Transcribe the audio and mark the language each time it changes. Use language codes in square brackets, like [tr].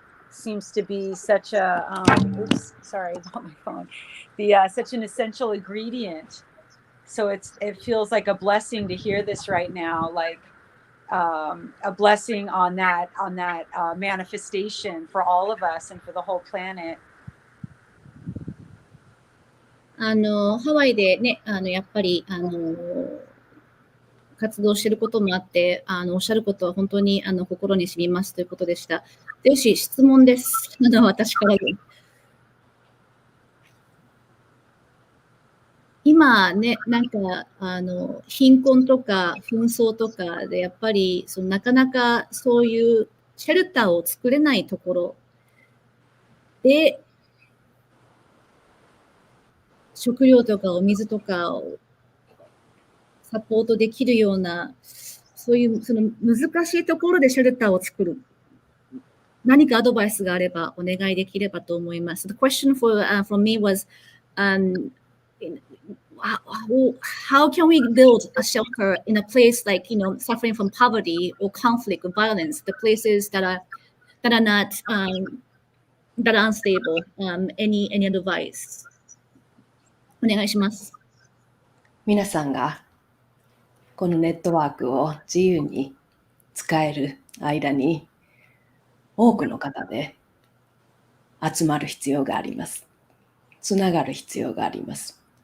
[en] seems to be such a oops, sorry about my phone. Such an essential ingredient. So it feels like a blessing to hear this right now, like a blessing on that manifestation for all of us and for the whole planet. [ja] ハワイでね、やっぱり、活動していることもあって、おっしゃることは本当に、心に染みますということでした。ゼウシ、質問です。私からで。今ね、なんか、貧困とか紛争とかで、やっぱり、なかなかそういうシェルターを作れないところで、食料とかお水とかをサポートできるような、そういう難しいところでシェルターを作る。何かアドバイスがあればお願いできればと思います。 [en] The question from me was, how can we build a shelter in a place like, suffering from poverty or conflict or violence, the places that are not, that are unstable? Any advice? [ja] お願いします。皆さんがこのネットワークを自由に使える間に多くの方で集まる必要があります。つながる必要があります。